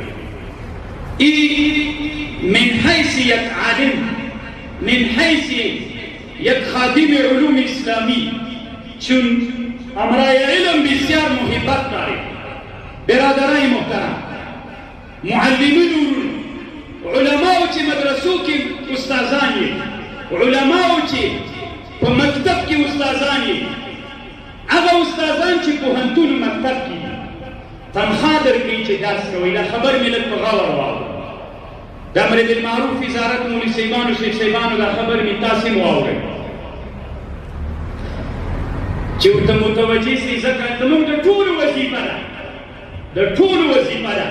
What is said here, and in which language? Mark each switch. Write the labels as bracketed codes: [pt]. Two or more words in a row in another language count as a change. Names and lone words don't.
[fa] این من حیث یک عالم، من حیث یک خادم علوم اسلامی، چون امرای علم بسیار محبت داریم. [ps] برادرای محترم، معلمین و علماء چی مدرسو کی استازانی، علماء چی په مکتب کی استازانی، هغه استادان چې پوهنتون و مکتب کی تنخواه درکړي چې درس کوي. دا خبر ملت په غور واورئ. د امر بالمعروف وزارت مولوي صاحبانو شیخ صاحبانو دا خبر مې تاسې هم واورئ چې ورته متوجه سئ، ځکه زموږ د ټولو وظیفه ده، د ټولو وظیفه ده.